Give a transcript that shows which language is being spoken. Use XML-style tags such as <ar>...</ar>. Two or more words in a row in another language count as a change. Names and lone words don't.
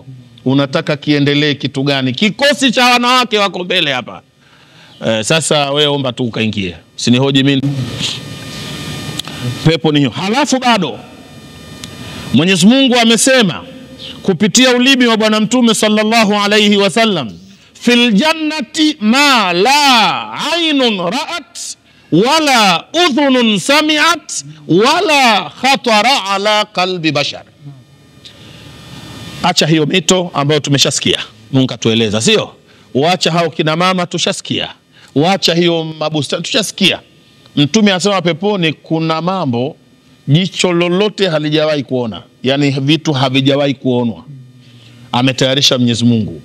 <sw>Unataka kiendelee kitu gani? Kikosi cha wanawake wako mbele hapa. Sasa wewe omba tu ukaingie. Usinihoji mimi. Pepo ni hiyo. Halafu bado Mwenyezi Mungu amesema kupitia ulimi wa Bwana Mtume</sw> <ar>صلى الله عليه وسلم، في الجنة ما لا عين رأت ولا أذن سمعت ولا خطر على قلب بشر.</ar> <sw>Acha hiyo mito ambayo tumeshasikia, Mungu atueleza, sio? Waacha hao kina mama tushasikia. Waacha hiyo mabustani tushasikia. Mtume anasema peponi kuna mambo jicho lolote halijawahi kuona, yani vitu havijawahi kuonwa, ametayarisha Mwenyezi Mungu.</sw>